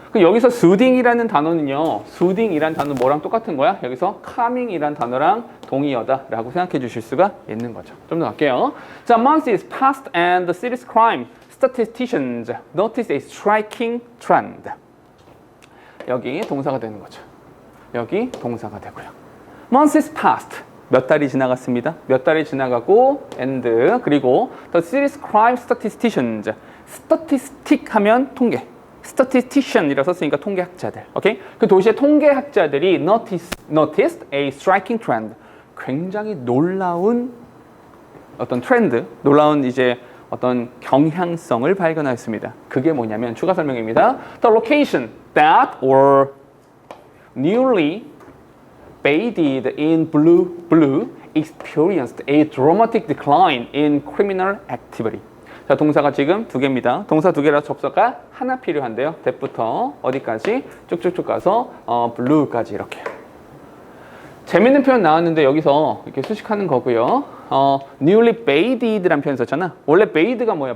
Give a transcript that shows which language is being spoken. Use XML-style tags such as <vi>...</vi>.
<ko>여기서 soothing이라는 단어는요. soothing이라는 단어 뭐랑 똑같은 거야? 여기서 calming이라는 단어랑 동의어다라고 생각해 주실 수가 있는 거죠. 좀 더 갈게요. 자,</ko> <en>months is past and the serious crime statisticians notice a striking trend.</en> <ko>여기 동사가 되는 거죠. 여기 동사가 되고요.</ko> <en>months is past.</en> <ko>몇 달이 지나갔습니다. 몇 달이 지나가고</ko> <en>and</en> <ko>그리고</ko> <en>the serious crime statisticians.</en> <ko>statistic 하면 통계. statistician이라고 썼으니까 통계학자들. 오케이? 그 도시의 통계학자들이</ko> <en>noticed a striking trend.</en> <ko>굉장히 놀라운 어떤 트렌드, 놀라운 이제 어떤 경향성을 발견하였습니다. 그게 뭐냐면 추가 설명입니다.</ko> <en>The location that were newly bathed in blue experienced a dramatic decline in criminal activity.</en> <ko>자, 동사가 지금 2개입니다. 동사 2개라 접사가 하나 필요한데요. that부터 어디까지? 쭉쭉쭉 가서 blue까지 이렇게. 재밌는 표현 나왔는데 여기서 이렇게 수식하는 거고요.</ko> <en>newly bathed</en> <ko>라는 표현 썼잖아. 원래 bathed가 뭐야?</ko>